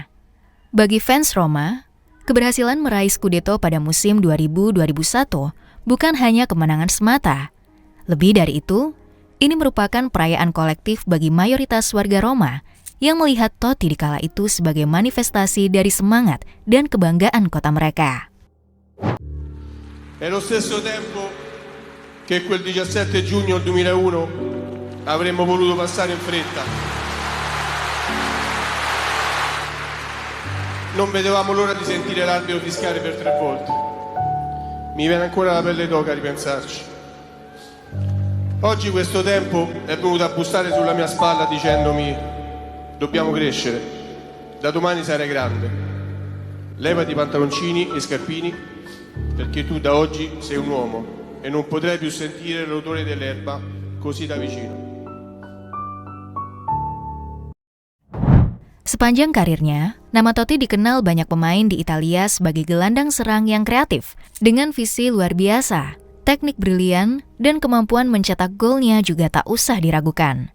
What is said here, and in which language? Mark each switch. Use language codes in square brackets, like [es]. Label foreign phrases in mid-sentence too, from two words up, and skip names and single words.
[id] Bagi fans Roma, keberhasilan meraih Scudetto pada musim 2000-2001 bukan hanya kemenangan semata. Lebih dari itu, ini merupakan perayaan kolektif bagi mayoritas warga Roma yang melihat Totti di kala itu sebagai manifestasi dari semangat dan kebanggaan kota mereka. [it] È lo stesso tempo che quel 17 giugno 2001 avremmo voluto passare in fretta. Non vedevamo l'ora di sentire l'arbitro fischiare per 3 volte. Mi viene ancora la pelle d'oca a ripensarci. Oggi questo tempo è venuto a bussare sulla mia spalla dicendomi: dobbiamo crescere. Da domani sarai grande. Levati i pantaloncini e scarpini, perché tu da oggi sei un uomo e non potrai più sentire l'odore dell'erba così da vicino. [id] Sepanjang karirnya, nama Totti dikenal banyak pemain di Italia sebagai gelandang serang yang kreatif, dengan visi luar biasa, teknik brilian, dan kemampuan mencetak golnya juga tak usah diragukan.